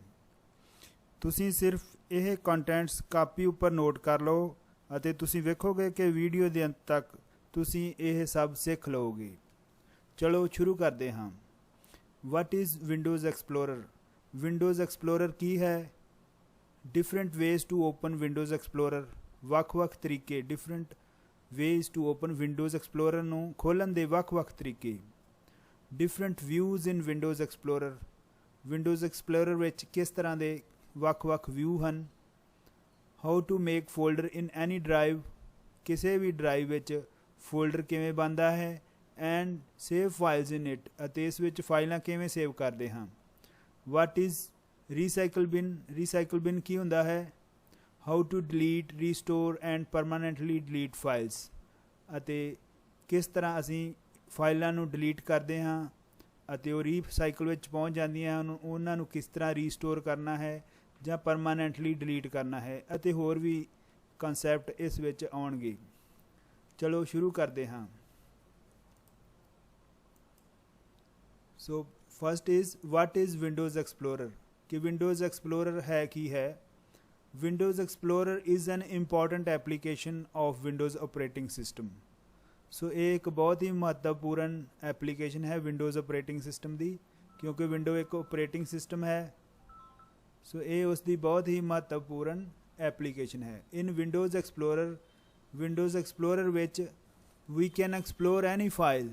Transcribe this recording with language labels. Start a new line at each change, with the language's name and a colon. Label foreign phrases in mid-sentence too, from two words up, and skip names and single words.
Punjabi: ਤੁਸੀਂ ਸਿਰਫ ਇਹ ਕੰਟੈਂਟਸ ਕਾਪੀ ਉੱਪਰ ਨੋਟ ਕਰ ਲਓ ਅਤੇ ਤੁਸੀਂ ਵੇਖੋਗੇ ਕਿ ਵੀਡੀਓ ਦੇ ਅੰਤ ਤੱਕ ਤੁਸੀਂ ਇਹ ਸਭ ਸਿੱਖ ਲਓਗੇ। ਚਲੋ ਸ਼ੁਰੂ ਕਰਦੇ ਹਾਂ।
English: What is Windows Explorer?
Punjabi: ਵਿੰਡੋਜ਼ ਐਕਸਪਲੋਰਰ ਕੀ ਹੈ?
English: Different ways to open Windows Explorer.
Punjabi: ਵੱਖ-ਵੱਖ ਤਰੀਕੇ,
English: different ways to open Windows Explorer
Punjabi: ਨੂੰ ਖੋਲ੍ਹਣ ਦੇ ਵੱਖ-ਵੱਖ ਤਰੀਕੇ।
English: different views in Windows Explorer।
Punjabi: Windows Explorer ਵਿੱਚ ਕਿਸ ਤਰ੍ਹਾਂ ਦੇ ਵੱਖ-ਵੱਖ ਵਿਊ ਹਨ।
English: how to make folder in any drive।
Punjabi: ਕਿਸੇ ਵੀ ਡਰਾਈਵ ਵਿੱਚ ਫੋਲਡਰ ਕਿਵੇਂ ਬਣਦਾ ਹੈ।
English: and save files in it।
Punjabi: ਅਤੇ ਇਸ ਵਿੱਚ ਫਾਈਲਾਂ ਕਿਵੇਂ ਸੇਵ ਕਰਦੇ ਹਾਂ।
English: what is recycle bin? recycle bin
Punjabi: ਕੀ ਹੁੰਦਾ ਹੈ।
English: how to delete, restore and permanently delete files।
Punjabi: ਅਤੇ ਕਿਸ ਤਰ੍ਹਾਂ ਅਸੀਂ ਫਾਈਲਾਂ ਨੂੰ ਡਿਲੀਟ ਕਰਦੇ ਹਾਂ ਅਤੇ ਉਹ ਰੀਸਾਈਕਲ ਵਿੱਚ ਪਹੁੰਚ ਜਾਂਦੀਆਂ ਹਨ, ਉਹਨਾਂ ਨੂੰ ਕਿਸ ਤਰ੍ਹਾਂ ਰੀਸਟੋਰ ਕਰਨਾ ਹੈ ਜਾਂ
English: permanently delete
Punjabi: ਕਰਨਾ ਹੈ ਅਤੇ ਹੋਰ ਵੀ ਕਨਸੈਪਟ ਇਸ ਵਿੱਚ ਆਉਣਗੇ। ਚਲੋ ਸ਼ੁਰੂ ਕਰਦੇ ਹਾਂ।
English: So first is what is Windows Explorer.
Punjabi: ਕਿ ਵਿੰਡੋਜ਼ ਐਕਸਪਲੋਰਰ ਹੈ ਕੀ ਹੈ।
English: Windows Explorer is an important application of Windows operating system।
Punjabi: ਸੋ ਇਹ ਇੱਕ ਬਹੁਤ ਹੀ ਮਹੱਤਵਪੂਰਨ ਐਪਲੀਕੇਸ਼ਨ ਹੈ
English: Windows operating system
Punjabi: ਦੀ, ਕਿਉਂਕਿ ਵਿੰਡੋ ਇੱਕ
English: operating system
Punjabi: ਹੈ। ਸੋ ਇਹ ਉਸ ਦੀ ਬਹੁਤ ਹੀ ਮਹੱਤਵਪੂਰਨ ਐਪਲੀਕੇਸ਼ਨ ਹੈ।
English: In Windows Explorer ਵਿੱਚ we can explore any file.